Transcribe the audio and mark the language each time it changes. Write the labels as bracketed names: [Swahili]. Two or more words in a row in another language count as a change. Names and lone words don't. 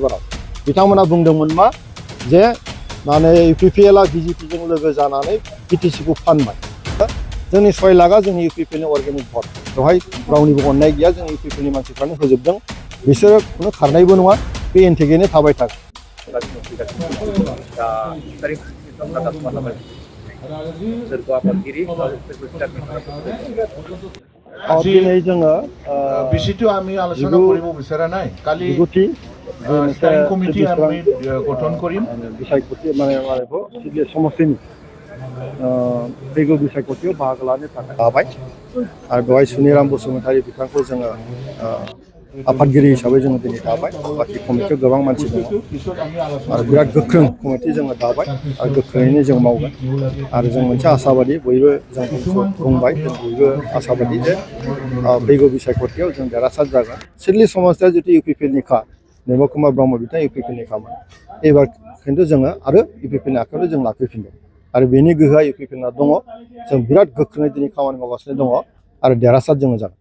[Bodo] बाराव बिथांमोना बुंदोंमोन मा जे माने इउपिपिएलआ बिजेपिजों लोगो जानानै बिटिसिखौ फानबाय जोंनि 6 लाखआ जोंनि इउपिपिएलनि [English] organic vote [Bodo] बेवहाय रावनिबो अननाय गैया जोंनि इउपिपिएलनि मानसिफ्रानो होजोबदों बिसोरो खुनु खारनायबो नङा बे एन्टिगेनो थाबाय थागोन दिनै जोङो [Assamese] বিষয়টো আমি আলোচনা কৰিব বিচৰা নাই কালি স্থায়ী কমিটি আমি গঠন কৰিম [Bodo] बिसायख'थि माने समस्थिनि फैगौ बिसायख'थियाव बाहागो लानो थाखाय लाबाय आरो बेवहाय सुनिराम बसुमतारी बिथांखौ जोङो आफादगिरि हिसाबै जोङो दिनै दाबाय बाखि कमिटियाव गोबां मानसि दङ आरो बिराद गोख्रों कमिटि जोङो दाबाय आरो गोख्रोङैनो जों मावगोन आरो जों मोनसे आसाबादि बयबो जों बुंबाय जों बयबो आसाबादि जे फैगौ बिसायख'थियाव जों देरहासार जागोन सिडली समस्तिया जितु इउपिपिएलनिखा निर्मल कुमार ब्रह्म बिथाङा इउपिपिएलनिखामोन एबार खिन्थु जोङो आरो इउपिपिएलनि आखायावनो जों लाफैफिनदों आरो बेनि गोहोआ इउपिपिएलना दङ जों बिराद गोख्रोङै दिनै खामानि मावगासिनो दङ आरो देरहासार जोङो जागोन